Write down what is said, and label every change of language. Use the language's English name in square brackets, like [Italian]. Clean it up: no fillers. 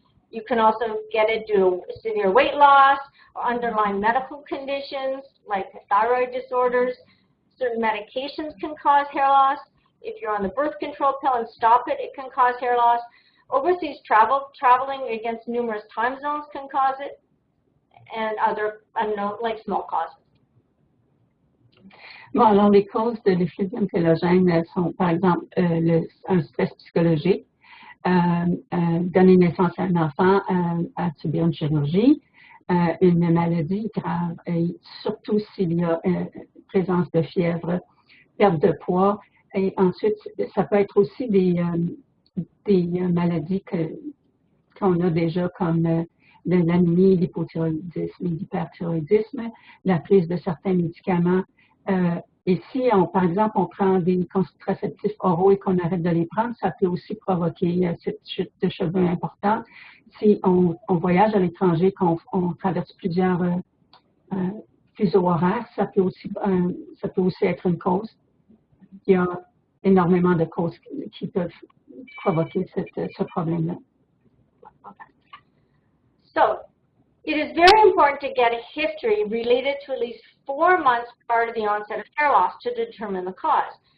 [English] You can also get it due to severe weight loss or underlying medical conditions like thyroid disorders. Certain medications can cause hair loss. If you're on the birth control pill and stop it, it can cause hair loss. Overseas traveling against numerous time zones can cause it, and other unknown, like small causes. [French] Bon, alors les causes de l'effluvium télogène sont, par exemple, un stress psychologique, donner naissance à un enfant, à subir une chirurgie, une maladie grave, et surtout s'il y a présence de fièvre, perte de poids. Et ensuite, ça peut être aussi des maladies qu'on a déjà comme l'anémie, l'hypothyroïdisme, l'hyperthyroïdisme, la prise de certains médicaments. Et si, par exemple, on prend des contraceptifs oraux et qu'on arrête de les prendre, ça peut aussi provoquer cette chute de cheveux importante. Si on voyage à l'étranger, qu'on traverse plusieurs fuseaux horaires, ça peut aussi être une cause. Il y a énormément de causes qui peuvent provoquer ce problème-là. [English] Okay. So, it is very important to get a history related to at least 4 months prior to the onset of hair loss to determine the cause.